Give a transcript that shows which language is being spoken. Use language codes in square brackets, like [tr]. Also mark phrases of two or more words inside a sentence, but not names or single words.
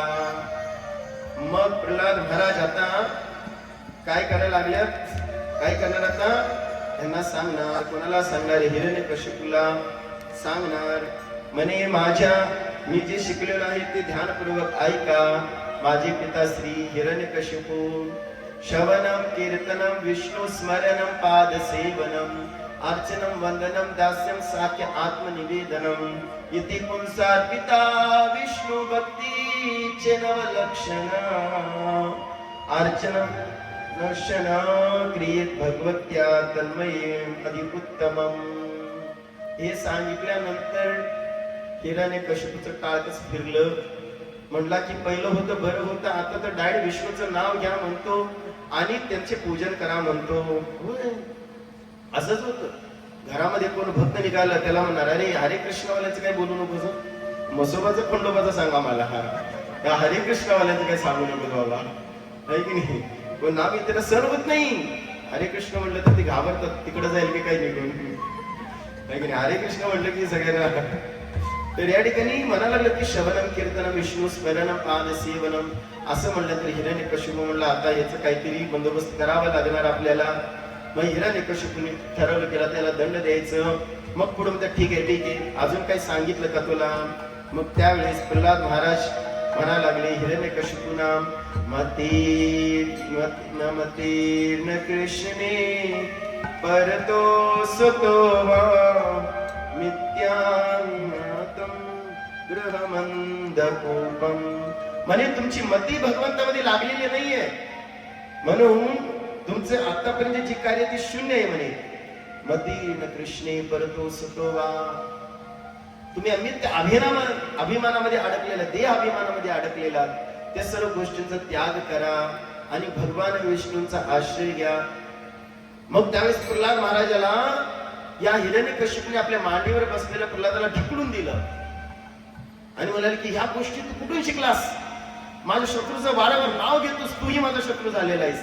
[mr] मग प्रल्हाद महाराज आता काय करायला लागल्यात. काय करणार आता. त्यांना सांगणार. कोणाला सांगणार. हिरण्यकशिपूला सांगणार. म्हणे माझ्या मी जे शिकलेलं आहे ते ध्यानपूर्वक ऐका. माझे पिता [sa] श्री हिरण्यकशिपू श्रवणम कीर्तनम विष्णु स्मरणम पाद सेवनम अर्चनम वंदनम दास्यम साख्य आत्मनिवेदनम इति पुंसार्पिता विष्णु [mr] भक्तीचे नवलक्षण [sa] अर्चनम दर्शन क्रियेत भगवत्या तन्मये अधि उत्तमम. [mr] हे सांगितल्यानंतर हिरण्यकशिपूचं टाळकच फिरलं. म्हणला की पहिलं होतं बरं होतं, आता तर डायरेक्ट विष्णूचं नाव घ्या म्हणतो आणि त्यांचे पूजन करा म्हणतो. होय, असंच होतं. घरामध्ये कोण भक्त निघाला त्याला म्हणणार, अरे हरे कृष्णवाल्याचं काय बोलू नको, मसोबाचं खंडोबाचं सांगा मला, हा हरे कृष्णवाल्याचं काय सांगू नको बाबा, आहे की नाही. पण नाव त्याला सण होत नाही. हरे कृष्ण म्हटलं तर ते घाबरतात, तिकडे जाईल की काही निघून, आहे की नाही. हरे कृष्ण म्हटलं की सगळ्यांना. तर या ठिकाणी म्हणायला लागलं की [sa] श्रवणम कीर्तनम विष्णू स्मरणम पाद सेवनम [mr] असं म्हणलं. तर हिरण्यकशिपू म्हणलं आता याचं काहीतरी बंदोबस्त करावा लागणार आपल्याला. मग हिरण्यकशिपूने ठरवलं केला त्याला दंड द्यायचं. मग पुढे म्हणतात ठीक आहे अजून काही सांगितलं का तुला. मग त्यावेळेस प्रल्हाद महाराज म्हणा लागले हिरण्यकशिपूना, [sa] मतीर्न कृष्णे परतो सतो वा मिथ्यात्म गृहमंदकोपम. [mr] म्हणे तुमची मती भगवंतामध्ये लागलेली नाहीये, म्हणून तुमचं आतापर्यंत जे कार्य ते शून्य आहे म्हणे. [sa] मतीर्न कृष्णे परतो सतो वा. [mr] तुम्ही अमित्य अभिमानामध्ये अडकलेला, देह अभिमानामध्ये अडकलेला, त्या सर्व गोष्टींचा त्याग करा आणि भगवान विष्णूंचा आश्रय घ्या. मग त्यावेळेस प्रल्हाद महाराजाला या हिरण्यकशिपूने आपल्या मांडीवर बसलेल्या प्रल्हादाला ढकलून दिलं आणि म्हणाले की ह्या गोष्टी तू कुठून शिकलास, माझ्या शत्रूचं वारंवार नाव घेतोस, तूही माझा शत्रू झालेला आहेस.